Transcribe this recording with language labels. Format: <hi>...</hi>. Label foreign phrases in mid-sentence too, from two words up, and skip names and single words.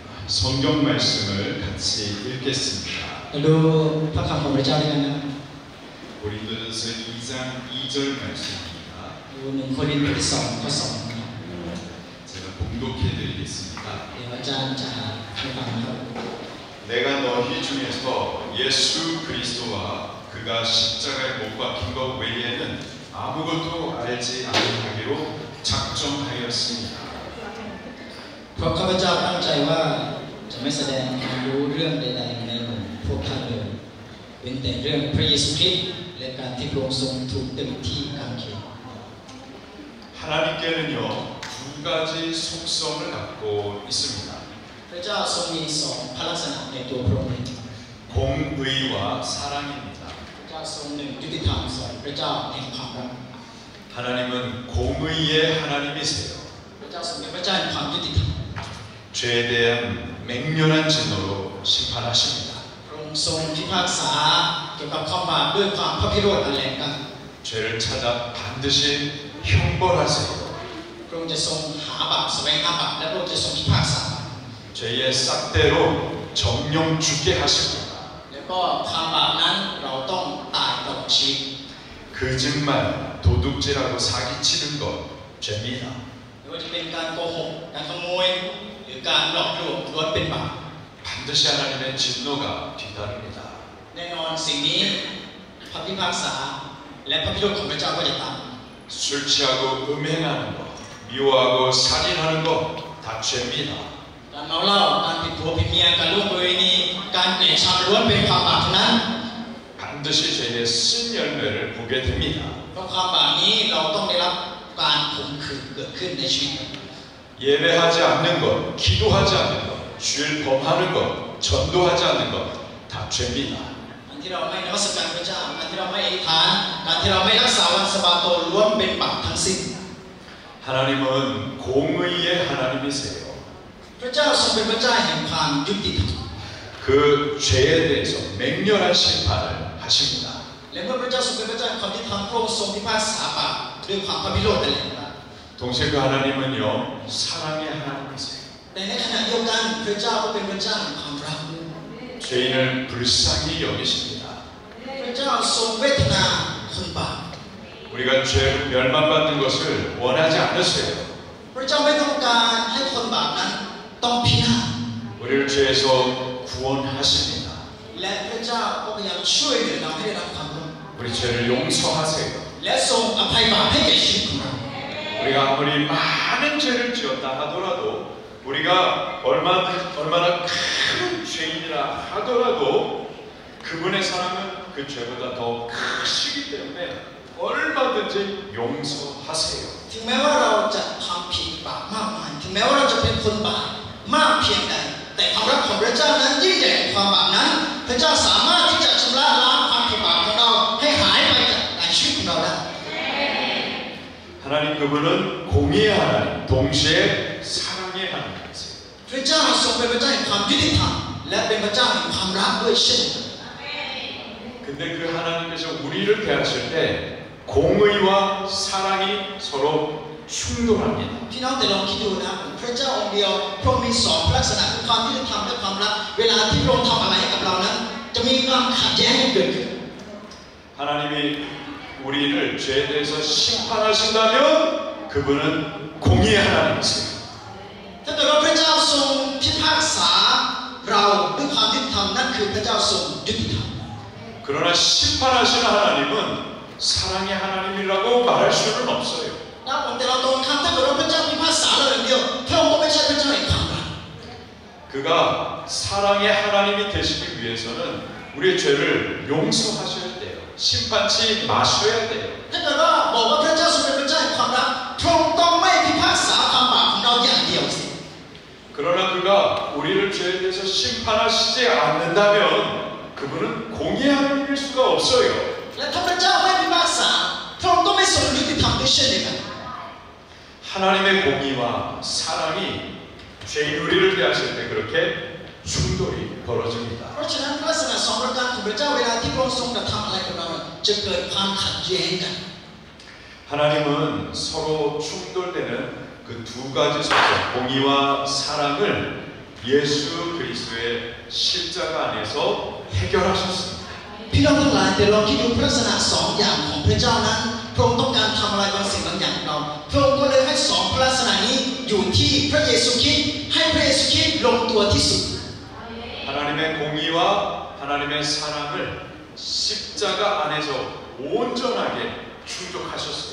<ko>성경 말씀을 같이 읽겠습니다.</ko> <th>ดูพระคำของพระเจ้าด้วยกันนะ</th> <ko>고린도전서 2장 2절 말씀입니다.</ko> <th>ดู1 โครินธ์บทที่ 2 ข้อ 2</th> <ko>제가 봉독해 드리겠습니다.</ko> <th>เดี๋ยวอาจารย์จะให้ฟังนะครับ</th> <ko>내가 너희 중에서 예수 그리스도와 그가 십자가에 못 박힌 것 외에는 아무것도 알지 아니하기로 작정하였습니다.</ko> <th>เพราะข้าพเจ้าตั้งใจว่าจะไม่แสดงความรู้เรื่องใดๆในหมู่พวกท่านเลยเว้นแต่เรื่องพระเยซูคริสต์และการที่พระองค์ทรงถูกตึงที่กางเขน</th> <ko>하나님께는요 두 가지 속성을 갖고 있습니다.</ko> <th>พระเจ้าทรงมีสองพระลักษณะในตัวพระองค์</th> <ko>공의와 사랑입니다.</ko> <th>พระเจ้าทรงหนึ่งยุติธรรมสองพระเจ้าแห่งความรัก</th> <ko>하나님은 공의의 하나님이세요.</ko> <th>พระเจ้าทรงเป็นพระเจ้าแห่งความยุติธรรม</th> <ko>죄에 대한 맹렬한 진노로 심판하십니다.</ko> <th>พระองค์ทรงพิพากษาเกี่ยวกับความบาปด้วยความพระพิโรธอันแรงกล้า</th> <ko>죄를 찾아 반드시 형벌하세요.</ko> <th>พระองค์จะทรงหาบาปแสวงหาบาปและพระองค์จะทรงพิพากษา</th> <ko>죄의 싹대로 정령 죽게 하십니다.</ko> <th>แล้วก็ความบาปนั้นเราต้องตายตลอดชีวิต</th> <ko>거짓말, 도둑질하고 사기치는 것 죄입니다.</ko> <th>ไม่ว่าจะเป็นการโกหกการขโมยหรือการหลอกลวงล้วนเป็นบาป</th> <ko>반드시 하나님의 진노가 뒤따릅니다.</ko> <th>แน่นอนสิ่งนี้พระพิพากษาและพระพิโรธของพระเจ้าก็จะตาม</th> <ko>술 취하고 음행하는 것, 미워하고 살인하는 것 다 죄입니다.</ko> <th>การเมาเหล้าการผิดผัวผิดเมียการล่วงประเวณีการเกลียดชังล้วนเป็นความบาปทั้งนั้น</th> <ko>반드시 죄의 쓴 열매를 보게 됩니다.</ko> <th>เพราะความบาปนี้เราต้องได้รับการข่มขืนเกิดขึ้นในชีวิต</th> <ko>예배하지 않는 것, 기도하지 않는 것, 주일 범하는 것, 전도하지 않는 것 다 죄입니다.</ko> <th>การที่เราไม่นมัสการพระเจ้าการที่เราไม่อธิษฐานการที่เราไม่รักษาวันสะบาโตล้วนเป็นบาปทั้งสิ้น</th> <ko>하나님은 공의의 하나님이세요.</ko> <th>พระเจ้าทรงเป็นพระเจ้าแห่งความยุติธรรม</th> <ko>그 죄에 대해서 맹렬한 심판을 하십니다.</ko> <th>และเมื่อพระเจ้าทรงเป็นพระเจ้าแห่งความยุติธรรมพระองค์ทรงพิพากษาบาปด้วยความพระพิโรธนั่นแหละ</th> <ko>동시에 그 하나님은요 사랑의 하나님이세요.</ko> <th>แต่ในขณะเดียวกันพระเจ้าก็เป็นพระเจ้าแห่งความรัก</th> <ko>죄인을 불쌍히 여기십니다.</ko> <th>พระเจ้าทรงเวทนาคนบาป</th> <ko>우리가 죄 멸망받는 것을 원하지 않으세요.</ko> <th>พระเจ้าไม่ต้องการให้คนบาปนั้นต้องพินาศ</th> <ko>우리를 죄에서 구원하십니다.</ko> <th>และพระเจ้าก็พยายามช่วยเหลือเราให้ได้รับความรอด</th> <ko>우리 죄를 용서하세요.</ko> <th>และทรงอภัยบาปให้แก่ชีวิตของเรา</th> <ko>우리가 아무리 많은 죄를 지었다 하더라도 우리가 얼마나 큰 죄인이라 하더라도 그분의 사랑은 그 죄보다 더 크시기 때문에 얼마든지 용서하세요.</ko> <th>ถึงแม้ว่าเราจะทำผิดบาปมากมายถึงแม้ว่าเราจะเป็นคนบาปมากเพียงใดแต่ความรักของพระเจ้านั้นยิ่งใหญ่กว่าความบาปนั้นพระเจ้าสามารถที่จะชำระล้างความผิดบาปของเราให้หายไปจากในชีวิตของเราได้</th> <ko>하나님 그분은 공의의 하나님, 동시에 사랑의 하나님이세요.</ko> <th>พระเจ้าทรงเป็นพระเจ้าแห่งความยุติธรรมและเป็นพระเจ้าแห่งความรักด้วยเช่นกัน</th> <ko>근데 그 하나님께서 우리를 대하실 때 공의와 사랑이 서로 충돌합니다.</ko> <th>พี่น้องแต่ลองคิดดูนะพระเจ้าองค์เดียวพระองค์มีสองลักษณะคือความยุติธรรมและความรักเวลาที่พระองค์ทำอะไรให้กับเรานั้นจะมีความขัดแย้งเกิดขึ้น</th> <ko>하나님이 우리를 죄에 대해서 심판하신다면 그분은 공의의 하나님이세요.</ko> <th>ถ้าเกิดว่าพระเจ้าทรงพิพากษาเราด้วยความยุติธรรมนั่นคือพระเจ้าทรงยุติธรรม</th> <ko>그러나 심판하시는 하나님은 사랑의 하나님이라고 말할 수는 없어요.</ko> <th>นะผมแต่เราตรงข้ามถ้าเกิดว่าพระเจ้าพิพากษาเราอย่างเดียวพระองค์ก็ไม่ใช่พระเจ้าแห่งความรัก</th> <ko>그가 사랑의 하나님이 되시기 위해서는 우리의 죄를 용서하셔야 돼요. 심판치 마셔야 돼요.</ko> <th>ถ้าเกิดว่าบอกว่าพระเจ้าทรงเป็นพระเจ้าแห่งความรักพระองค์ต้องไม่พิพากษาความบาปของเราอย่างเดียวสิ</th> <ko>그러나 그가 우리를 죄에 대해서 심판하시지 않는다면 그분은 공의의 하나님일 수가 없어요.</ko> <th>และถ้าพระเจ้าไม่พิพากษาพระองค์ต้องไม่ทรงยุติธรรมด้วยเช่นเดียวกัน</th> <ko>하나님의 공의와 사랑이 죄인 우리를 대하실 때 그렇게 충돌이 벌어집니다.</ko> <th>เพราะฉะนั้นลักษณะสองประการของพระเจ้าเวลาที่พระองค์ทรงกระทำอะไรกับเราจะเกิดความขัดแย้งกัน</th> <ko>하나님은 서로 충돌되는 그 두 가지 속성, 공의와 사랑을 예수 그리스도의 십자가 안에서 해결하셨습니다.</ko> <th>พี่น้องทั้งหลายแต่ลองคิดดูลักษณะสองอย่างของพระเจ้านั้นพระองค์ต้องการทำอะไรบางสิ่งบางอย่างกับเราพระองค์ก็เลยให้สองลักษณะนี้อยู่ที่พระเยซูคริสต์ให้พระเยซูคริสต์ลงตัวที่สุด</th> <ko>하나님의 공의와 하나님의 사랑을 십자가 안에서 온전하게 충족하셨어요.</ko>